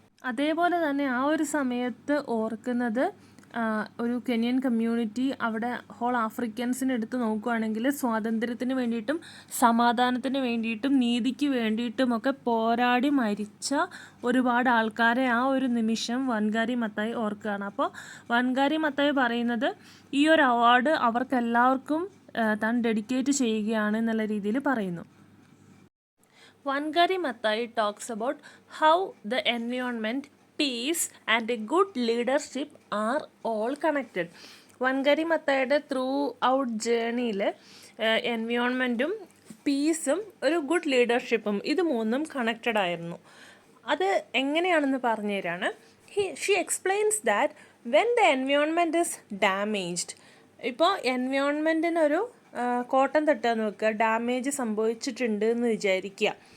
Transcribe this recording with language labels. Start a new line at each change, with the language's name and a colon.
Malayalam: അതേപോലെ തന്നെ ആ ഒരു സമയത്ത് ഓർക്കുന്നത് ഒരു കെനിയൻ കമ്മ്യൂണിറ്റി അവിടെ ഹോൾ ആഫ്രിക്കൻസിനെ എടുത്ത് നോക്കുകയാണെങ്കിൽ സ്വാതന്ത്ര്യത്തിന് വേണ്ടിയിട്ടും സമാധാനത്തിന് വേണ്ടിയിട്ടും നീതിക്ക് വേണ്ടിയിട്ടുമൊക്കെ പോരാടി മരിച്ച ഒരുപാട് ആൾക്കാരെ ആ ഒരു നിമിഷം വൻഗാരി മത്തായി ഓർക്കുകയാണ്. അപ്പോൾ വൻഗാരി മത്തായി പറയുന്നത് ഈ ഒരു അവാർഡ് അവർക്കെല്ലാവർക്കും താൻ ഡെഡിക്കേറ്റ് ചെയ്യുകയാണ് എന്നുള്ള രീതിയിൽ പറയുന്നു.
English: Wangari Maathai talks about how the environment, peace and a good leadership are all connected.
Malayalam: വൻഗാരി മത്തായിയുടെ ത്രൂ ഔട്ട് ജേണിയിൽ എൻവയോൺമെൻറ്റും പീസും ഒരു ഗുഡ് ലീഡർഷിപ്പും ഇത് മൂന്നും കണക്റ്റഡ് ആയിരുന്നു. അത് എങ്ങനെയാണെന്ന് പറഞ്ഞു തരാണ്.
English: she explains that when the environment is damaged,
Malayalam: ഇപ്പോൾ എൻവയോൺമെൻറ്റിനൊരു കോട്ടം തട്ടുക നോക്കുക, ഡാമേജ് സംഭവിച്ചിട്ടുണ്ട് എന്ന് വിചാരിക്കുക.